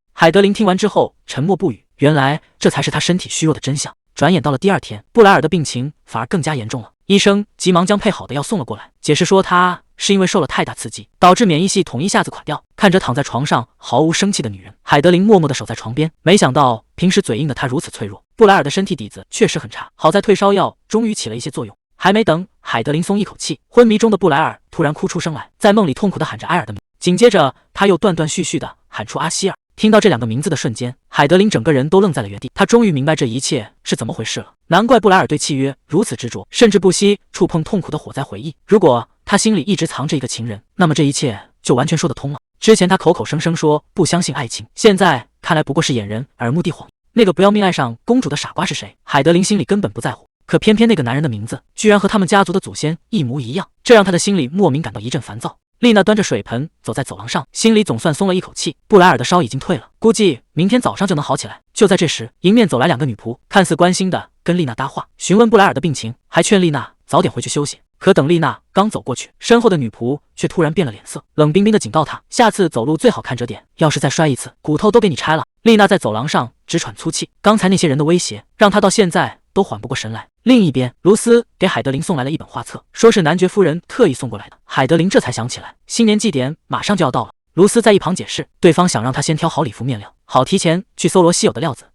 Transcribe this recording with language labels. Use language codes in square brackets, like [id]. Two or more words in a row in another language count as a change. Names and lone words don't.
[zh] 海德琳聽完之後沉默不語，原來這才是他身體虛弱的真相。轉眼到了第二天，布萊爾的病情反而更加嚴重了。醫生急忙將配好的藥送了過來，解釋說他是因為受了太大刺激，導致免疫系統一下子垮掉。看着躺在床上毫無生氣的女人，海德琳默默地守在床邊。沒想到平時嘴硬的她如此脆弱，布萊爾的身體底子確實很差。好在退燒藥終於起了一些作用。還沒等海德琳鬆一口氣，昏迷中的布萊爾突然哭出聲來，在夢裡痛苦地喊着埃爾的名，緊接着他又斷斷續續地喊出阿希爾。聽到這兩個名字的瞬間，海德琳整個人都愣在了原地。他終於明白這一切是怎麼回事了。難怪布萊爾對契約如此執着，甚至不惜觸碰痛苦的火災回憶。如果他心裡一直藏着一個情人，那麼這一切就完全說得通了。之前他口口聲聲說不相信愛情，現在看來不過是掩人耳目的謊言。那個不要命愛上公主的傻瓜是誰？海德琳心裡根本不在乎，可偏偏那個男人的名字居然和他們家族的祖先一模一樣，這讓他的心裡莫名感到一陣煩躁。麗娜端着水盆走在走廊上，心裡總算鬆了一口氣。布萊爾的燒已經退了，估計明天早上就能好起來。就在這時，迎面走來兩個女僕，看似關心的跟麗娜搭話，詢問布萊爾的病情，還勸麗娜早點回去休息。可等麗娜剛走過去，身後的女僕卻突然變了臉色，冷冰冰的警告她，下次走路最好看着點，要是再摔一次，骨頭都給你拆了。麗娜在走廊上直喘粗氣，剛才那些人的威脅讓她到現在都緩不過神來。另一邊，盧斯給海德琳送來了一本畫冊，說是男爵夫人特意送過來的。海德琳這才想起來，新年祭典馬上就要到了。盧斯在一旁解釋，對方想讓他先挑好禮服面料，好提前去搜羅稀有的料子。